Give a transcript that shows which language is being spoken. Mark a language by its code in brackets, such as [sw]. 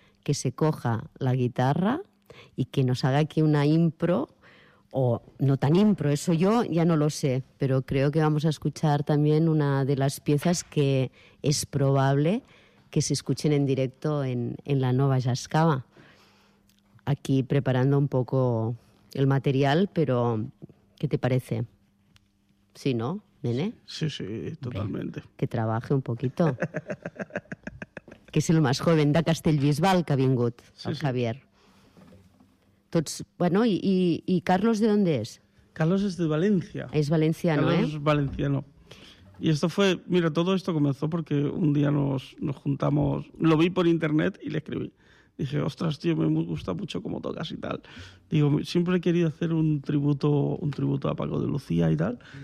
[es] que se coja la guitarra y que nos haga aquí una impro, o no tan impro, eso yo ya no lo sé, pero creo que vamos a escuchar también una de las piezas que es probable que se escuchen en directo en la Nova Jazzcava. Aquí preparando un poco el material, pero ¿qué te parece? ¿Sí, no, nene? Sí, sí, totalmente. Bé, que trabaje un poquito. [ca] Que és el més joven de Castellbisbal que ha vingut, sí, el Javier. Sí. [es] Tots, bueno, i Carlos, ¿de dónde es? Carlos es de Valencia. Es valenciano, Carlos, ¿eh? Carlos es valenciano. Y esto fue, mira, todo esto comenzó porque un día nos juntamos, lo vi por internet y le escribí. Dije, ostras, tío, me gusta mucho cómo tocas y tal. Digo, siempre he querido hacer un tributo a Paco de Lucía y tal.